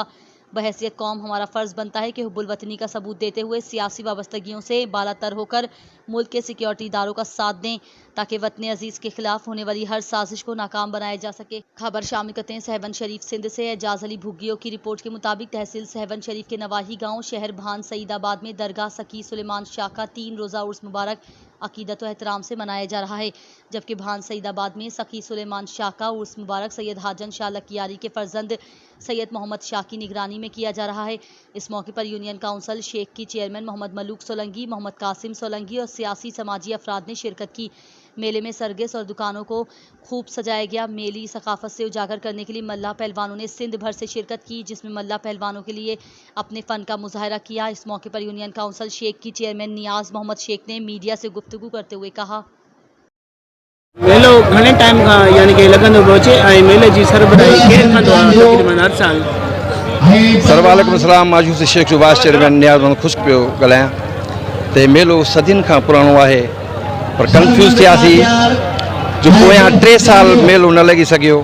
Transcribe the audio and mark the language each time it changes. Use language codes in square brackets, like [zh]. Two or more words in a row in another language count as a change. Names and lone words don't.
[ur] بحیثیت قوم ہمارا فرض بنتا ہے کہ حب الوطنی کا ثبوت دیتے ہوئے سیاسی وابستگیوں سے بالاتر ہوکر ملک کے سکیورٹی اداروں کا ساتھ دیں تاکہ وطن عزیز کے خلاف ہونے والی ہر سازش کو ناکام بنایا جا سکے. خبر شامل کرتے ہیں سہون شریف سندھ سے۔ اعجاز علی بھگیوں کی رپورٹ کے مطابق تحصیل سہون شریف کے نواحی گاؤں شہر بھان سعیدآباد میں درگاہ سکی سلیمان شاہ کا 3 روزہ عرس مبارک عقیدت و احترام سے منایا جا رہا ہے، جبکہ بھان سعیدآباد میں سکی سلیمان شاہ کا عرس مبارک سید حاجن شاہ لکیاری کے فرزند سید محمد شاہ کی نگرانی میں کیا جا رہا ہے. اس موقع پر یونین کونسل شیخ کی چیئرمین محمد ملوک سولنگی، محمد قاسم سولنگی اور سیاسی سماجی افراد نے شرکت کی. میلے میں سرگس اور دکانوں کو خوب سجایا گیا. میلی ثقافت سے اجاگر کرنے کے لیے ملاح پہلوانوں نے سندھ بھر سے شرکت کی، جس میں ملاح پہلوانوں کے لیے اپنے فن کا مظاہرہ کیا. اس موقع پر یونین کونسل شیخ کی چیئرمین نیاز محمد شیخ نے میڈیا سے گفتگو کرتے ہوئے کہا, [sd] मेलो घणे टाइम का यानी कि लगंदो पहुंचे ऐं मेले जी सरबराही केरु कंदो आहे तक़रीबन हर साल? [ar] وعليكم السلام. [sd] माजूस शेख सुभाष चेयरमैन नियाज़ मोहम्मद ख़ुश पियो ॻाल्हायां। ते मेलो सदियुनि खां पुराणो आहे, पर कंफ्यूज़ थियासीं जो पोयां 3 साल मेलो न लॻी सघियो।